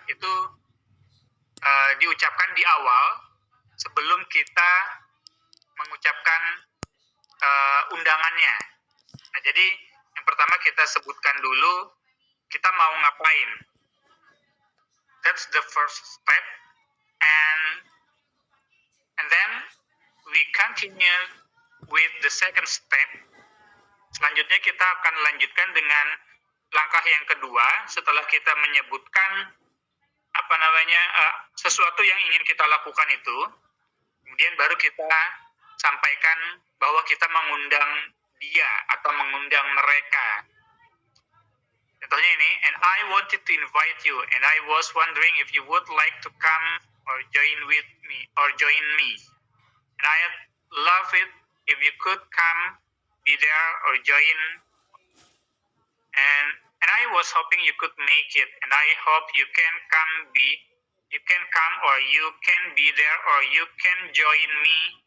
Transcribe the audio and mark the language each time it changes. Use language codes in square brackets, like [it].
[id] Itu diucapkan di awal sebelum kita mengucapkan undangannya. Nah, jadi yang pertama kita sebutkan dulu kita mau ngapain. [en] That's the first step, and then we continue with the second step. [id] Selanjutnya kita akan lanjutkan dengan langkah yang kedua setelah kita menyebutkan apa namanya sesuatu yang ingin kita lakukan itu. Kemudian baru kita sampaikan bahwa kita mengundang dia atau mengundang mereka. Contohnya ini, [en] and I wanted to invite you, and I was wondering if you would like to come or join with me, or join me. And I'd love it if you could come, be there, or join. And I was hoping you could make it, and I hope you can come, or you can be there, or you can join me.